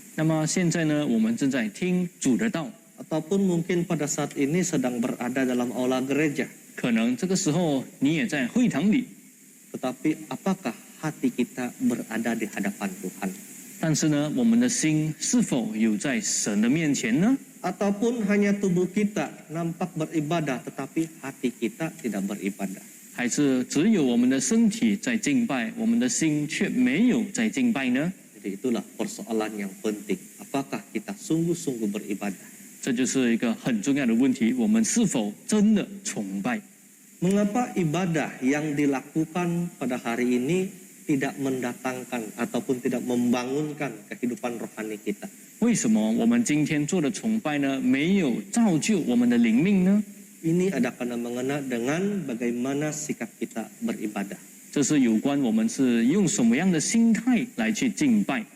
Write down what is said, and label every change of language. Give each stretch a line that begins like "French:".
Chinese: 那么现在呢，我们正在听主的道，
Indonesian: Ataupun mungkin pada saat ini sedang berada dalam aula gereja.
Chinese: 可能这个时候你也在会堂里，
Indonesian: Tetapi apakah hati kita berada di hadapan Tuhan?
Chinese: 但是呢，我们的心是否有在神的面前呢？
Indonesian: Ataupun hanya tubuh kita nampak beribadah tetapi hati kita tidak beribadah?
Chinese: 还是只有我们的身体在敬拜，我们的心却没有在敬拜呢？
Indonesian: Jadi itulah persoalan yang penting. Apakah kita sungguh-sungguh beribadah?
Chinese: 这就是一个很重要的问题，我们是否真的崇拜？
Indonesian: Mengapa ibadah yang dilakukan pada hari ini tidak mendatangkan ataupun tidak membangunkan kehidupan rohani kita.
Chinese: 为什么我们今天做的崇拜呢，没有造就我们的灵命呢？
Indonesian: Ini ada kena mengena dengan bagaimana sikap kita beribadah.
Chinese: 这是有关我们是用什么样的心态来去敬拜。